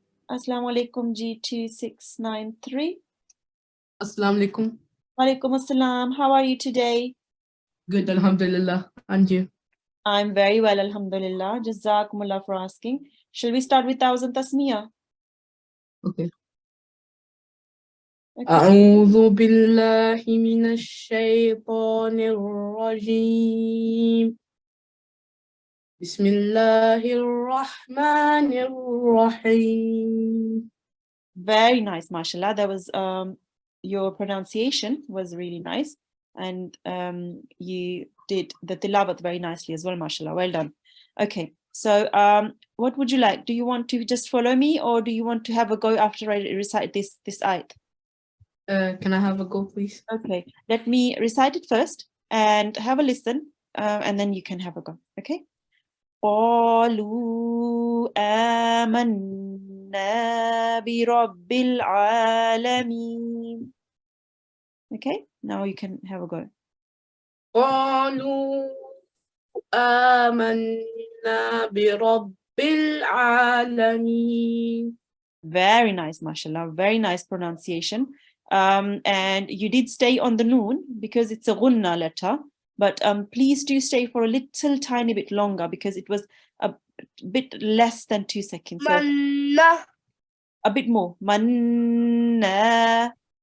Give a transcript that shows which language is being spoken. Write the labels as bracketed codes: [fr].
[ar] Assalamu alaikum G2693. Assalamu alaikum. Walaikum assalam. [en] How are you today? Good, alhamdulillah. And you? I'm very well, alhamdulillah. Jazakumullah for asking. Shall we start with thousand tasmiyah? Okay. Okay. [ar] أعوذ بالله من الشيطان الرجيم بسم الله الرحمن الرحيم. [en] Very nice, mashallah. That was your pronunciation was really nice, and you did the tilawat very nicely as well, mashallah. Well done. Okay, so what would you like? Do you want to just follow me, or do you want to have a go after I recite this ayat? Can I have a go, please? Okay, let me recite it first and have a listen, and then you can have a go. Okay. [ar] قالوا آمنا برب العالمين. [en] Okay, now you can have a go. [ar] قالوا آمنا برب العالمين. [en] Very nice, mashallah. Very nice pronunciation. And you did stay on the noon because it's a gunna letter, but please do stay for a little tiny bit longer because it was a bit less than 2 seconds. So Manna. a bit more. Manna.